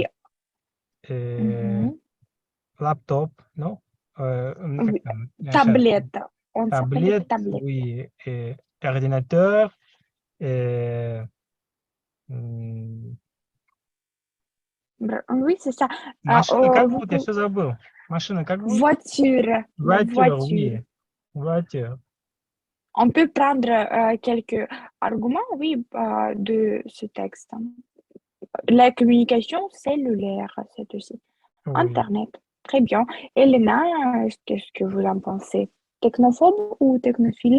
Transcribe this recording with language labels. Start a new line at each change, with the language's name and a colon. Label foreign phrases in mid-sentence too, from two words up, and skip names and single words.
French: et laptop, non? Oui. Tablette. On s'appelle Tablette, tablette. oui, et ordinateur, et м, Oui, c'est ça.
Russian: машина как
French: Vous
Russian: зовут? Я
French: pouvez...
Russian: все забыл. Машина как зовут?
French: Voiture. La Voiture, voiture. oui. Voiture. On peut prendre quelques arguments, oui, de ce texte. La communication cellulaire, c'est aussi. Oui. Internet. Très bien. Elena, qu'est-ce que vous en pensez? Technophobe ou technophile?